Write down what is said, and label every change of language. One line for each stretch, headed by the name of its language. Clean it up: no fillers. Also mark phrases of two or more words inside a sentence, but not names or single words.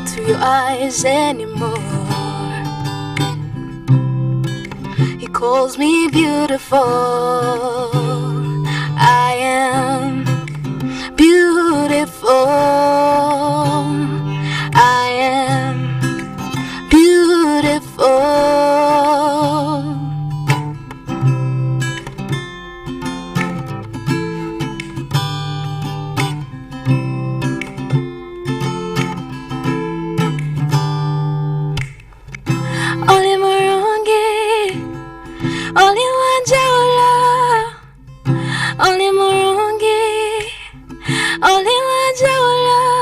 English: your eyes anymore. He calls me beautiful. I am beautiful. I am beautiful.
Ganda: Oli Murungi, Oli Wanjaula, Oli Murungi, Oli Wanjaula,